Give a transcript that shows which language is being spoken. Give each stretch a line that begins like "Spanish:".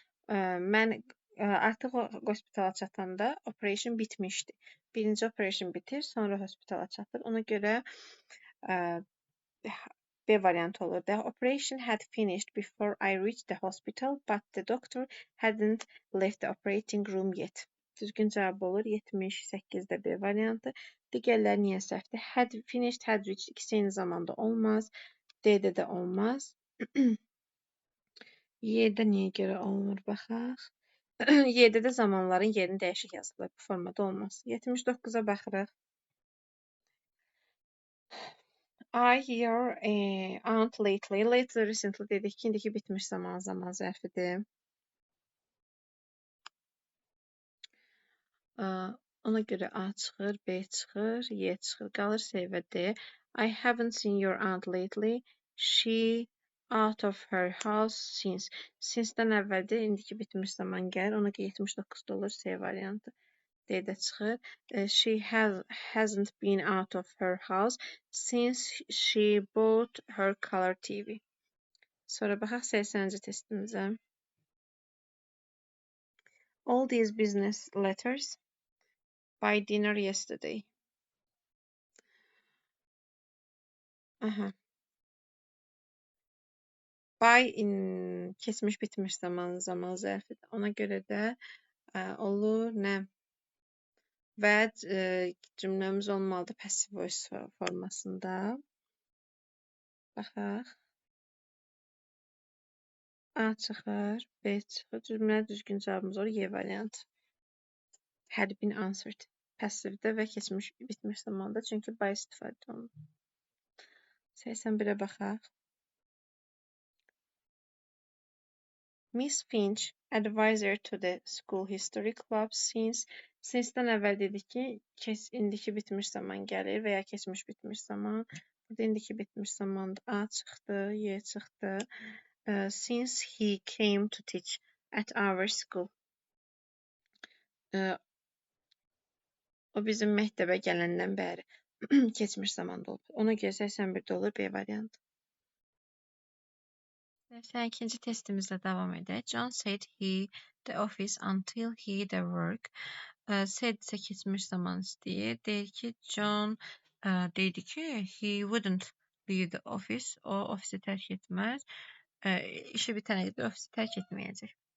Azerbaijani: Mən artıq hospitala çatanda operation bitmişdi. Birinci operation bitir, sonra hospitala çatır. Ona görə B variantı olur.
English: The operation had finished before I reached the hospital, but the doctor hadn't left the operating room yet.
Azerbaijani: Düzgün cavab olur 78-də B variantı. Digərləri niyə səhvdir?
English: Had finished, had reached
Azerbaijani: ikisi eyni zamanda olmaz. D-də də olmaz. Y-də niyə görə olmur baxaq. Y-də də zamanların yerini dəyişik yazılır. Bu formada olmaz. 79-a baxırıq.
English: Your aunt lately recently
Azerbaijani: dedik ki, indiki bitmiş zaman zərfidir. Ona görə A çıxır, B çıxır, Y çıxır. Qalır C və D.
English: I haven't seen your aunt lately. She out of her house since.
Azerbaijani: Since-dən əvvəldir, indiki bitmiş zaman gəlir. Ona görə 79 olur C variantı. D-də çıxır.
English: She hasn't been out of her house since she bought her color TV.
Azerbaijani: Sonra baxaq 80-ci testimizə.
English: All these business letters by dinner yesterday.
Azerbaijani: By keçmiş bitmiş zaman zərfidir. Ona görə də olur nə? Və cümləmiz olmalıdır passive voice formasında. Baxaq. A çıxır, B çıxır. Cümlə düzgün cavabımız olur Y variantı.
English: Had been answered.
Azerbaijani: Passivdə və keçmiş bitmiş zamanda, çünki by istifadə olunur. 81-ə baxaq.
English: Miss Finch, advisor to the school history club
Azerbaijani: since-dən əvvəl dedik ki, indiki bitmiş zaman gəlir və ya keçmiş bitmiş zaman. Burada indiki bitmiş zamanda A çıxdı, Y çıxdı.
English: Since he came to teach at our school.
Azerbaijani: O bizim məktəbə gələndən bəri keçmiş zamanda olub. Ona görə 81-də olur B variantı. 82-ci testimizlə davam edək.
English: John said he the office until he the work.
Azerbaijani: Said isə keçmiş zaman istəyir. Deyir ki, John deyir ki,
English: he wouldn't leave the office.
Azerbaijani: O ofisi tərk etməz. İşi bitənə qədər ofisi tərk etməyəcək.